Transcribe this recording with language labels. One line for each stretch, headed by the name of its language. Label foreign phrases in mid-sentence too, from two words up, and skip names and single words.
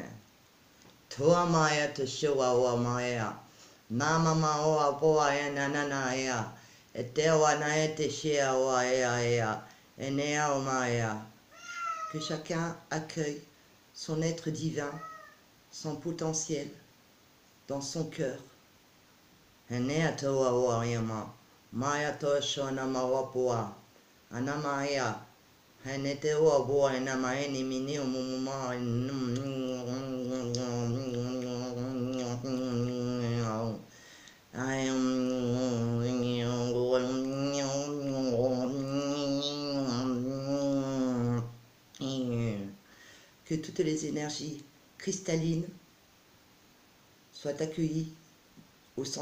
French: Tua maya te shua o maya. Nā mama o a poa e nanana ea. E te o ana e te shea o a ea. E nea o maea. Que chacun accueille son être divin, son potentiel, dans son cœur. E nea toa o a iama. Maya toa shona mawapoa. Ana maea. He ne te oa boa e na maeni mini o mumuma. Que toutes les énergies cristallines soient accueillies au sein